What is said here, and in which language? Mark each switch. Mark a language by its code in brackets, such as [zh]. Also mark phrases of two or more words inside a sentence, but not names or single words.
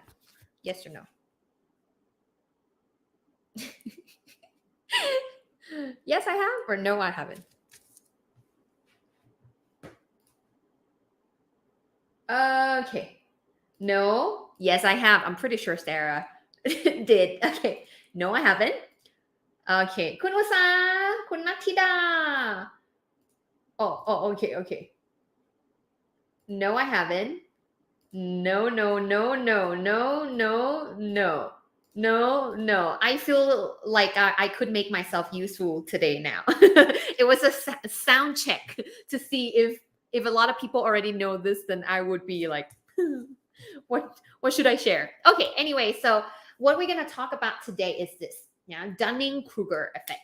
[en] Yes or no? Yes, I have, or no, I haven't. Okay. No. Yes, I have. I'm pretty sure Sarah did. Okay. No, I haven't. Okay. คุณอุษาคุณนัทธิดา Oh, okay, okay. No, I haven't. No, no, no, no, no, no, no. No. I feel like I could make myself useful today now. It was a sound check to see if a lot of people already know this, then I would be like, what should I share? Okay, anyway, so what we're going to talk about today is this, Dunning-Kruger Effect.